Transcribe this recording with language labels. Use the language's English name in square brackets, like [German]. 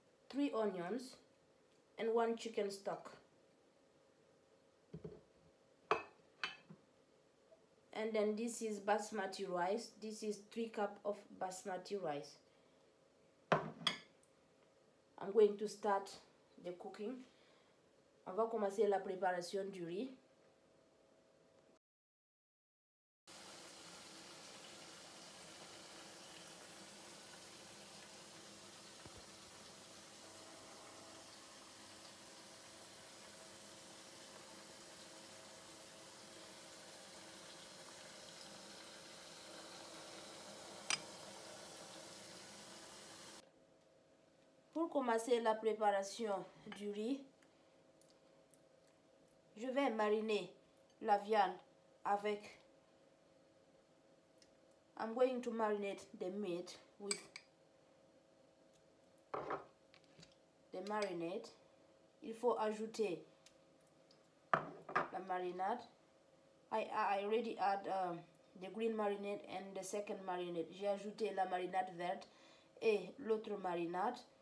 [English] 3 onions and 1 chicken stock. And then this is basmati rice. This is 3 cups of basmati rice. I'm going to start the cooking. [French] On va commencer la préparation du riz. Pour commencer la préparation du riz, je vais mariner la viande avec. [English] I'm going to marinate the meat with the marinade. [French] Il faut ajouter la marinade. [English] I already add the green marinade and the second marinade. [French] J'ai ajouté la marinade verte et l'autre marinade.